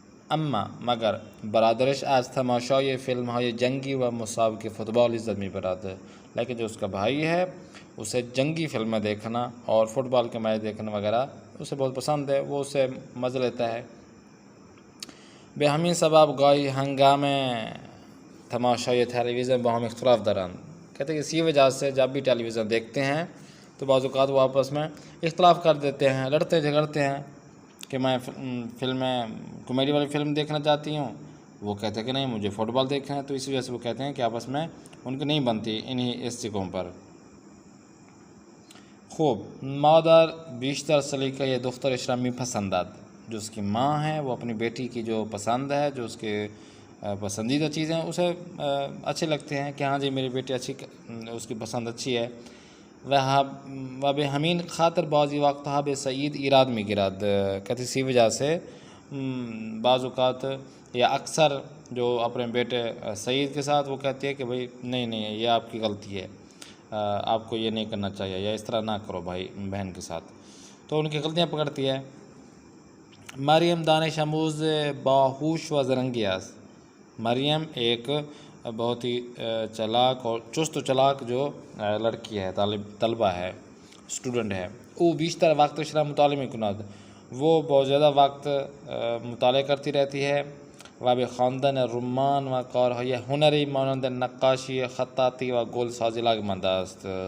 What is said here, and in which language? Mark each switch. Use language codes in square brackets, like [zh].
[fa] اما مگر برادرش از تماشای فلم های جنگی و مسابقه فوتبال لذت میبرد. [ur] لیکن جو اس کا بھائی ہے اسے جنگی فلمیں دیکھنا اور فٹ بال کے میچ دیکھنا وغیرہ اسے بہت پسند ہے، وہ اسے مزہ لیتا ہے. [fa] به همین سبب گاهی ہنگام تماشای تلویزیون با هم اختلاف دارند. [ur] کہتے ہیں اسی وجہ سے جب بھی ٹیلی ویژن دیکھتے ہیں تو بعض اوقات وہ آپس میں اختلاف کر دیتے ہیں، لڑتے جھگڑتے ہیں کہ میں فلمیں کامیڈی والی فلم دیکھنا چاہتی ہوں، وہ کہتے ہیں کہ نہیں مجھے فٹ بال دیکھنا ہے. تو اسی وجہ سے وہ کہتے ہیں کہ آپس میں ان کی نہیں بنتی اس چیزوں پر. [fa] خوب مادر بیشتر سلیقه دخترش را میپسندد. [ur] جو اس کی ماں ہے وہ اپنی بیٹی کی جو پسند ہے، جو اس کے پسندیدہ چیزیں اسے اچھے لگتے ہیں کہ ہاں جی میری بیٹی اچھی، اس کی پسند اچھی ہے. [fa] و به همین خاطر بعضی وقتها به سعید ایراد میگیرد. [ur] کہتے اسی وجہ سے بعض اوقات یا اکثر جو اپنے بیٹے سعید کے ساتھ وہ کہتی ہے کہ بھئی نہیں یہ آپ کی غلطی ہے، آپ کو یہ نہیں کرنا چاہیے، یا اس طرح نہ کرو بھائی بہن کے ساتھ، تو ان کی غلطیاں پکڑتی ہے. [fa] مریم دانش آموز باہوش و زرنگی است. [ur] مریم ایک بہت ہی چلاک اور چست و چلاک جو لڑکی ہے، طلبہ ہے، اسٹوڈنٹ ہے. [fa] او بیشتر وقتش را مطالعه میکند. [ur] وہ بہت زیادہ وقت مطالعہ کرتی رہتی ہے. [fa] و به خواندن رمان و کارهای هنری مانند نقاشی، خطاطی و گل سازی علاقه‌مند است.